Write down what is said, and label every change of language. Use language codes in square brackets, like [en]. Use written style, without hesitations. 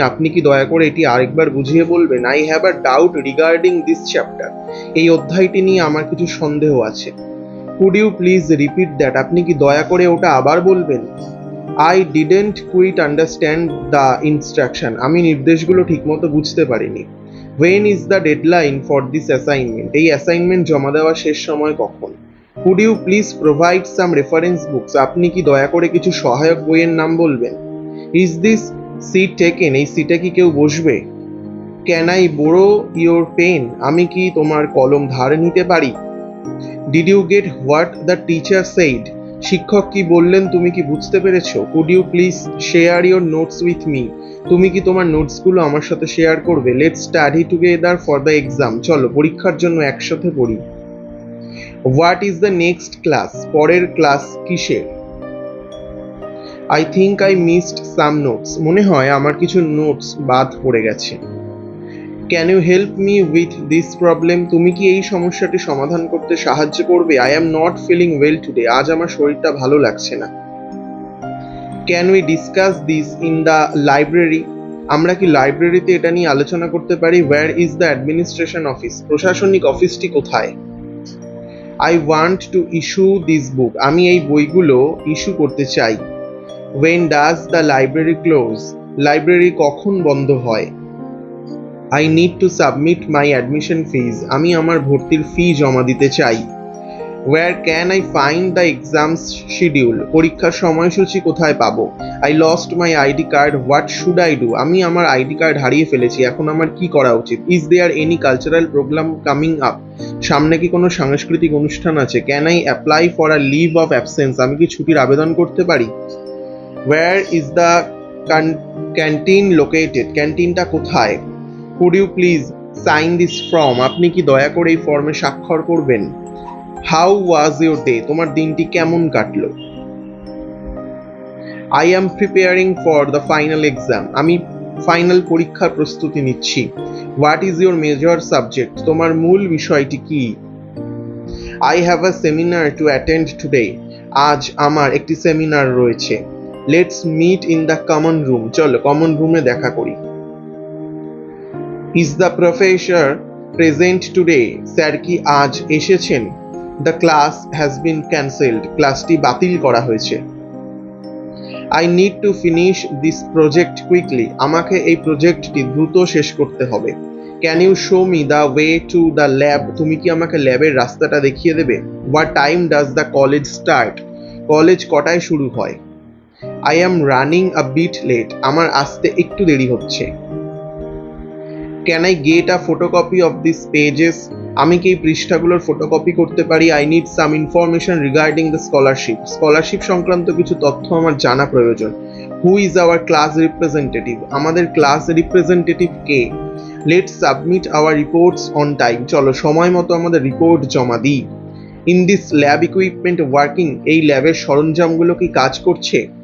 [bn] আপনি কি দয়া করে এটি আরেকবার বুঝিয়ে বলবেন? [en] I have a doubt regarding this chapter. [bn] এই অধ্যায়টি নিয়ে আমার কিছু সন্দেহ আছে। [en] Could you please repeat that? [bn] আপনি কি দয়া করে ওটা আবার বলবেন? [en] I didn't quite understand the instruction. [bn] আমি নির্দেশগুলো ঠিকমতো বুঝতে পারিনি। [en] When is the deadline for this assignment? [bn] এই অ্যাসাইনমেন্ট জমা দেওয়ার শেষ সময় কখন? [en] Could you please provide some reference books? [bn] আপনি কি দয়া করে কিছু সহায়ক বইয়ের নাম বলবেন? [en] Is this seat taken? [bn] এই সিটে কি কেউ বসবে? [en] Can I borrow your pen? [bn] আমি কি তোমার কলম ধার নিতে পারি? [en] Did you get what the teacher said? [bn] শিক্ষক কি বললেন তুমি কি বুঝতে পেরেছো? [en] Could you please share your notes with me? [bn] তুমি কি তোমার নোটসগুলো আমার সাথে শেয়ার করবে? [en] Let's study together for the exam. [bn] চলো পরীক্ষার জন্য একসাথে পড়ি। [en] What is the next class? [bn] পরের ক্লাস কিসের? [en] I think I missed some notes. [bn] মনে হয় আমার কিছু নোটস বাদ পড়ে গেছে। [en] Can you help me with this problem? [bn] তুমি কি এই সমস্যাটি সমাধান করতে সাহায্য করবে? [en] I am not feeling well today. [bn] আজ আমার শরীরটা ভালো লাগছে না। [en] Can we discuss this in the library? [bn] আমরা কি লাইব্রেরিতে এটা নিয়ে আলোচনা করতে পারি? [en] Where is the administration office? [bn] প্রশাসনিক অফিসটি কোথায়? [en] I want to issue this book. [bn] আমি এই বইগুলো ইস্যু করতে চাই। [en] When does the library close? [bn] Library কখন বন্ধ হয়? [en] I need to submit my admission fees. [bn] আমি আমার ভর্তির ফি জমা দিতে চাই। [en] Where can I find the exam schedule? [bn] পরীক্ষার সময়সূচি কোথায় পাবো? [en] I lost my ID card. What should I do? [bn] আমি আমার আইডি কার্ড হারিয়ে ফেলেছি, এখন আমার কি করা উচিত? [en] Is there any cultural program coming up? [bn] সামনে কি কোনো সাংস্কৃতিক অনুষ্ঠান আছে? [en] Can I apply for a leave of absence? [bn] আমি কি ছুটির আবেদন করতে পারি? [en] Where is the canteen located? [bn] ক্যান্টিনটা কোথায়? [en] Could you please sign this form? [bn] আপনি কি দয়া করে এই ফর্মে স্বাক্ষর করবেন? [en] How was your day? [bn] তোমার দিনটি কেমন কাটলো? [en] I am preparing for the final exam. [bn] আমি ফাইনাল পরীক্ষার প্রস্তুতি নিচ্ছি। [en] What is your major subject? [bn] তোমার মূল বিষয়টি কি? [en] I have a seminar to attend today. [bn] আজ আমার একটি সেমিনার রয়েছে। [en] Let's meet in the common room. [bn] চলো কমন রুমে দেখা করি। [en] Is the professor present today? [bn] Sir কি আজ এসেছেন? [en] The class has been cancelled. [bn] ক্লাসটি বাতিল করা হয়েছে। [en] I need to finish this project quickly. [bn] আমাকে এই প্রজেক্টটি দ্রুত শেষ করতে হবে। [en] Can you show me the way to the lab? [bn] তুমি কি আমাকে ল্যাবের রাস্তাটা দেখিয়ে দেবে? [en] What time does the college start? [bn] College কটায় শুরু হয়? [en] I am running a bit late. [bn] আমার আসতে একটু দেরি হচ্ছে। [en] Can I get a photocopy of these pages? [bn] আমি কি এই পৃষ্ঠাগুলোর ফটোকপি করতে পারি? [en] I need some information regarding the scholarship. [bn] Scholarship সংক্রান্ত কিছু তথ্য আমার জানা প্রয়োজন। [en] Who is our class representative? [bn] আমাদের class representative K? [en] Let's submit our reports on time. [bn] চলো সময় মতো আমাদের রিপোর্ট জমা দিই। [en] In this lab equipment working? [bn] এই ল্যাবের সরঞ্জামগুলো কি কাজ করছে?